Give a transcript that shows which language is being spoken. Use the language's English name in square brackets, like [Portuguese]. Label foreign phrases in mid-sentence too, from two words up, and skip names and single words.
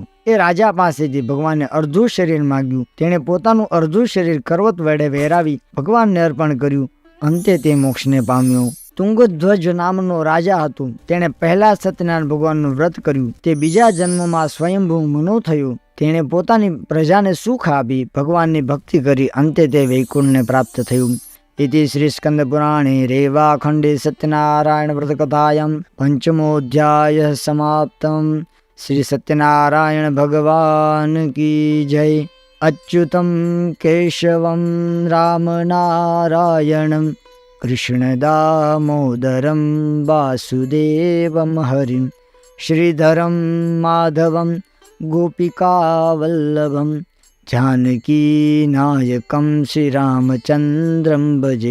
[Gujarati] એ રાજા પાસેથી ભગવાનને અર્ધું શરીર માગ્યું. તેણે પોતાનું અર્ધું શરીર કરવત વડે વેરાવી ભગવાનને અર્પણ કર્યું. અંતે તે મોક્ષને પામ્યો. તુંગધ્વજ નામનો રાજા હતો. તેણે પહેલા સત્યનારાયણ ભગવાનનું વ્રત કર્યું. તે બીજા જન્મમાં સ્વયંભૂ મનુ થયો. તેણે પોતાની પ્રજાને સુખ આપી ભગવાનની ભક્તિ કરી. અંતે તે વૈકુંઠને પ્રાપ્ત થયું. [Sanskrit] इति श्री स्कंद पुराणे रेवाखंडे सत्यनारायण व्रत कथायां पंचमोऽध्यायः समाप्तम्. [Hindi] श्री सत्यनारायण भगवान की जय. [Sanskrit] अच्युतं केशवं रामनारायणं कृष्णदामोदरं वासुदेवं हरिं श्रीधरं माधवं गोपिकावल्लभं जानकीनायकं श्रीरामचन्द्रं भजे.